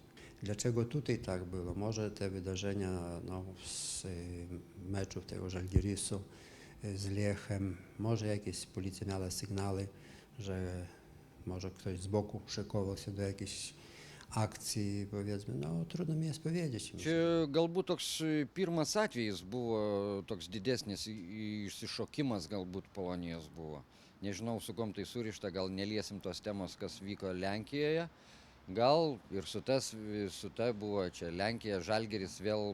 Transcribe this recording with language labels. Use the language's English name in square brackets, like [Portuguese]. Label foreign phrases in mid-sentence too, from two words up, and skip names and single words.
[Polish] Dlaczego tutaj tak było? Może te wydarzenia no, z meczów tego Żalgirisu z Lechem, może jakieś policja miała sygnały, że może ktoś z boku szykował się do jakiejś akcijai, powiedzmy, no trudno mi jas powiedzieć. [Lithuanian] Čia galbūt toks pirmas atvejis buvo toks didesnis išsišokimas galbūt Polonijos buvo. Nežinau, su kom tai surišta, gal neliesim tos temos, kas vyko Lenkijoje. Gal ir su ta buvo čia Lenkija, Žalgiris vėl.